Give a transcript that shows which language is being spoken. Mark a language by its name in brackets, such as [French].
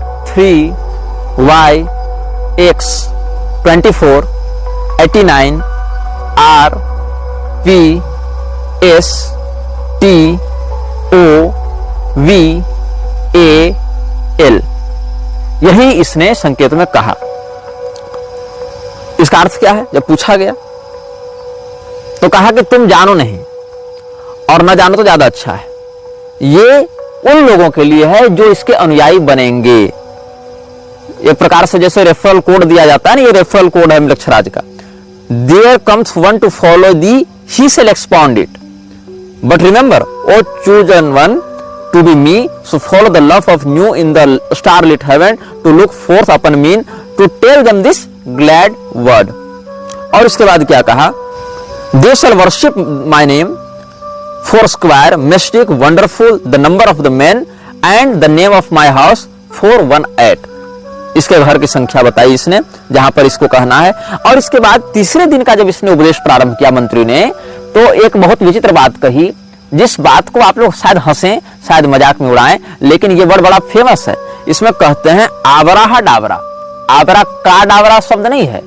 [Hindi] 3y x 24 89 r p s t o v a l, यही इसने संकेत में कहा। इसका अर्थ क्या है? जब पूछा गया तो कहा कि तुम जानो नहीं और न जानो तो ज्यादा अच्छा है। ये उन लोगों के लिए है जो इसके अनुयायी बनेंगे। एक प्रकार से जैसे रेफरल कोड दिया जाता है ना, ये रेफरल कोड है मृक्षराज का। [English] There comes one to follow thee, he shall expound it. But remember, O chosen one, to be me, so follow the love of new in the starlit heaven, to look forth upon me, to tell them this glad word. [Hindi] और इसके बाद क्या कहा? [English] They shall worship my name, foursquare, mystic, wonderful, the number of the men, and the name of my house, 418. [Hindi] इसके घर की संख्या बताई इसने, जहां पर इसको कहना है। और इसके बाद तीसरे दिन का जब इसने उपदेश प्रारंभ किया मंत्री ने, तो एक बहुत विचित्र बात कही, जिस बात को आप लोग शायद हंसें, शायद मजाक में उड़ाएं, लेकिन ये वर्ड बड़ा फेमस है। इसमें कहते हैं आबरा डाबरा। आबरा का डाबरा शब्द नहीं है।